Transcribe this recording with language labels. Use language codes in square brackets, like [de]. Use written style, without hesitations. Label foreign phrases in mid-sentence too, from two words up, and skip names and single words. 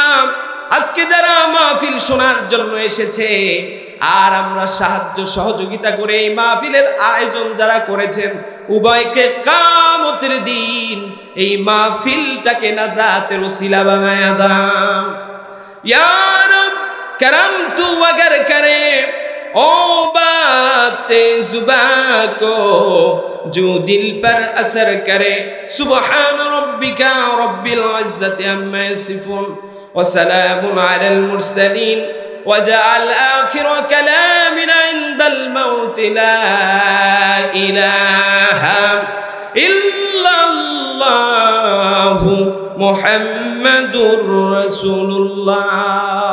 [bn] আজকে যারা মাহফিল শোনার জন্য এসেছে আর আমরা সাহায্য সহযোগিতা করে এই মাহফিলের আয়োজন যারা করেছেন, উভয়কে কিয়ামতের দিন এই মাহফিলটাকে নাজাতের ওসিলা বানায়া দাও [ar] يا رب. [ur] کرم تو اگر کرے او بات زباں کو، جو دل پر اثر کرے. [ar] سبحان ربك رب العزة عما يصفون وسلام على المرسلين واجعل آخر كلامنا عند الموت لا إله إلا الله محمد رسول الله.